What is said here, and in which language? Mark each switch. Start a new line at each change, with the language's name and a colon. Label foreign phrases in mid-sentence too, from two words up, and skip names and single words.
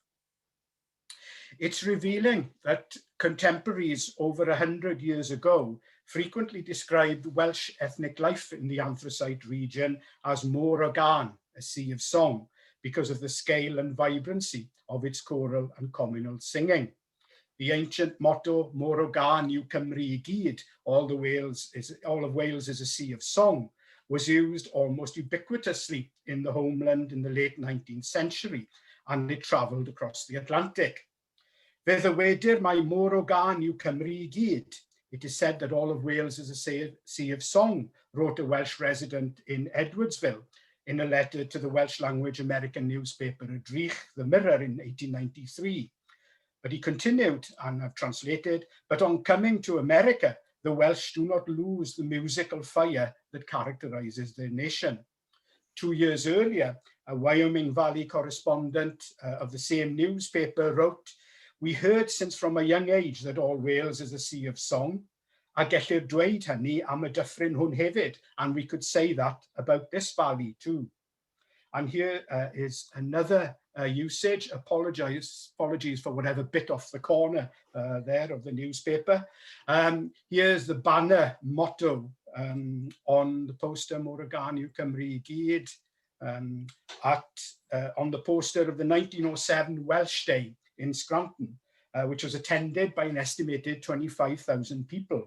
English: It's revealing that contemporaries over 100 years ago frequently described Welsh ethnic life in the Anthracite region as
Welsh: Môr o Gân,
English: a sea of song, because of the scale and vibrancy of its choral and communal singing. The ancient motto,
Welsh: Môr o Gân yw Cymru I gyd,
English: all of Wales is a sea of song, was used almost ubiquitously in the homeland in the late 19th century, and it travelled across the Atlantic.
Welsh: Fe ddywedir mai Môr o Gân yw Cymru I gyd.
English: It is said that all of Wales is a sea of song, wrote a Welsh resident in Edwardsville in a letter to the Welsh language American newspaper Drych, the Mirror, in 1893. But he continued, and I've translated, but on coming to America, the Welsh do not lose the musical fire that characterizes their nation. 2 years earlier, a Wyoming Valley correspondent of the same newspaper wrote, "We heard since from a young age that all Wales is a sea of song,
Welsh: a gellir dweud hynny am y dyffryn hwn hefyd,"
English: and we could say that about this valley too. And here is another usage. Apologies for whatever bit off the corner there of the newspaper. Here's the banner motto on the poster,
Welsh: Môr o Gân yw Cymru I gyd,
English: on the poster of the 1907 Welsh Day in Scranton, which was attended by an estimated 25,000 people.